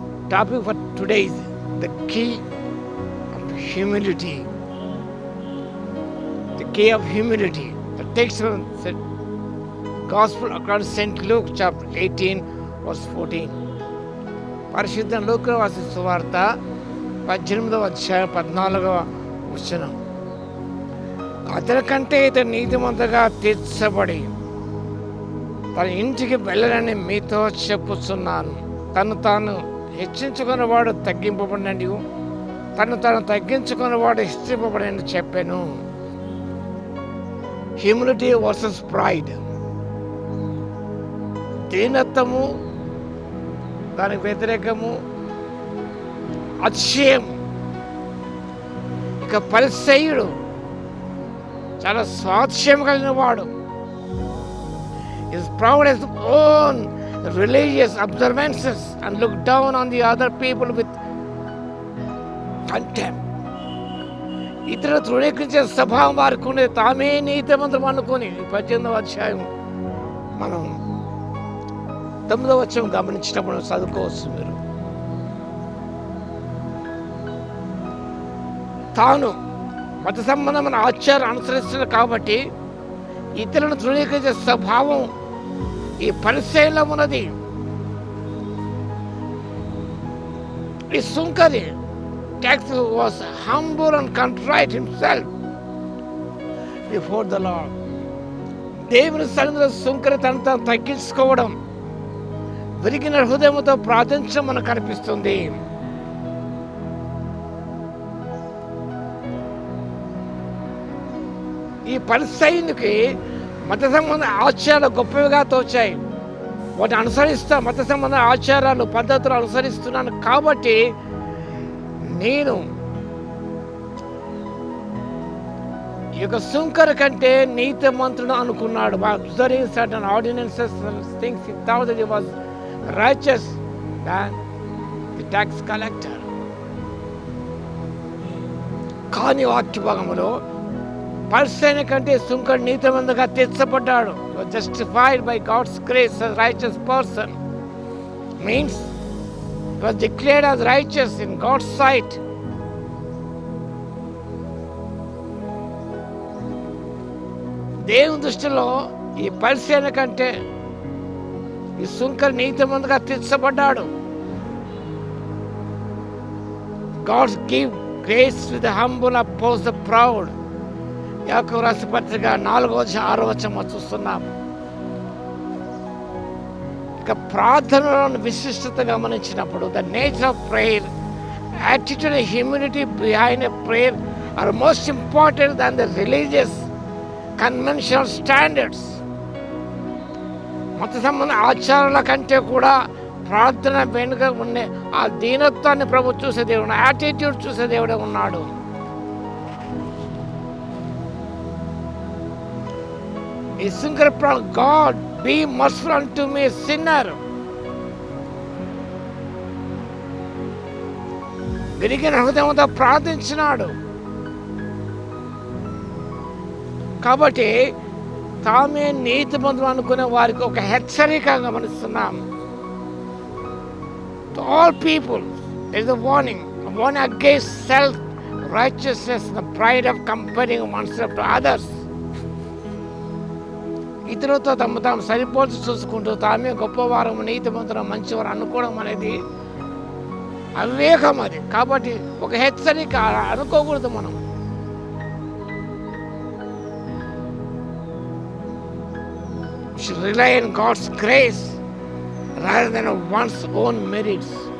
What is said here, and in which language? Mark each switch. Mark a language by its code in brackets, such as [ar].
[en] Topic for today is the key of humility. The key of humility. The text from the Gospel according to St. Luke chapter 18 verse 14. [te] పరిశుద్ధ లూకా రాసిన సువార్త 18వ అధ్యాయం 14వ వచనం. అతనికంటే ఇతడు నీతిమంతుగా తీర్చబడి తన ఇంటికి వెళ్ళనని మీతో చెప్పుచున్నాను. తను తాను హెచ్చించుకున్నవాడు తగ్గింపబడినని, తను తగ్గించుకున్నవాడు హెచ్చింపబడినని చెప్పాను. Humility versus pride. దీనత్వము దానికి వ్యతిరేకము అతిశయం. ఇక పరిసయ్యుడు చాలా స్వాతిశయం కలిగిన వాడు. [en] is proud as own religious observances and look down on the other people with contempt. [te] ఇతర తృణీకరించే స్వభావం వారికి ఉండేది. తామే నీతిమంతులు అనుకుని 18వ అధ్యాయం మనం 9వ వచనం గమనించినప్పుడు చదువుకోవచ్చు. మీరు తాను మత సంబంధమైన ఆచారం అనుసరిస్తున్నారు కాబట్టి ఇతరులను తృణీకరించే స్వభావం ఈ పరిచయంలో ఉన్నది. [en] ఈ సుంకరి tax was humble and contrite himself before the Lord. [te] దేవుని సన్నిధిలో సుంకరి తను తాను తగ్గించుకోవడం, విరిగిన హృదయంతో ప్రార్థించడం మనకు కనిపిస్తుంది. ఈ పరిసయ్యునికి మత సంబంధ ఆచారాలు గొప్పవిగా తోచాయి. వాటిని అనుసరిస్తా, మత సంబంధ ఆచారాలు పద్ధతులు అనుసరిస్తున్నాను కాబట్టి నేను ఈ యొక్క సుంకర కంటే నీతిమంతుడు అనుకున్నాడు. [en] Observing certain ordinances, things he thought that he was righteous than the tax collector. [te] కానీ వాక్య భాగంలో పరిసయ్యుని కంటే సుంకరుడు నీతిమంతుడుగా తీర్చబడ్డాడు. [en] Justified by God's grace as righteous person means he was declared as righteous in God's sight. [te] దేవుని దృష్టిలో ఈ పరిసయ్యుని కంటే ఈ సుంకరు నీతిమంతుడుగా తీర్చబడ్డాడు. [en] God give grace to the humble, oppose the proud. [te] యాకోబు రాసిన పత్రిక 4వ అధ్యాయం 6వ వచనం చూస్తున్నాం. ఇక ప్రార్థనలోని విశిష్టత గమనించినప్పుడు [en] The nature of prayer, attitude and humility behind a prayer are most important than the religious conventional standards. [te] మత సంబంధ ఆచారాల కంటే కూడా ప్రార్థన వెనుక ఉండే ఆ దీనత్వాన్ని ప్రభు చూసే దేవుడు, యాటిట్యూడ్ చూసే దేవుడే ఉన్నాడు. [en] ఈ సుంకర God be merciful unto me sinner. [te] విరిగిన హృదయంతో ప్రార్థించినాడు. కాబట్టి తామే నీతిమంతులు అనుకునే వారికి ఒక హెచ్చరిక గమనిస్తున్నాం. [en] To all people there is a warning against self-righteousness, the pride of comparing oneself to others. [te] ఇతరులతో తాము సరిపోల్చి చూసుకుంటూ తామే గొప్పవారు, నీతిమంతులు, మంచివారు అనుకోవడం అనేది అవివేకం. అది కాబట్టి ఒక హెచ్చరిక అనుకోకూడదు. [en] మనం should rely on God's grace rather than on one's own merits.